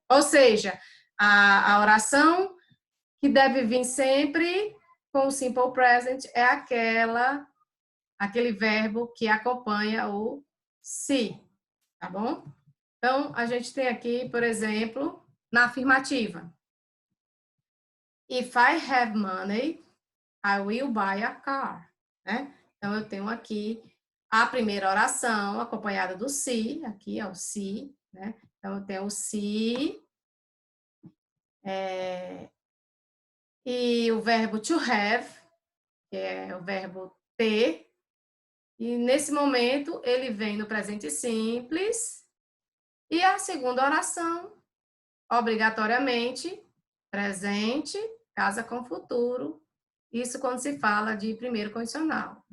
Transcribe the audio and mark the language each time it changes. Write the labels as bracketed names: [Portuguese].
[Portuguese] Ou seja, a oração que deve vir sempre com o simple present é aquele verbo que acompanha o se, tá bom? Então, a gente tem aqui, por exemplo, na afirmativa. [English] If I have money, I will buy a car. [Portuguese] Né? Então, eu tenho aqui a primeira oração acompanhada do se, aqui é o se, né? Então, eu tenho o se, e o verbo to have, que é o verbo ter, e nesse momento ele vem no presente simples, e a segunda oração, obrigatoriamente, presente, casa com futuro, isso quando se fala de primeiro condicional.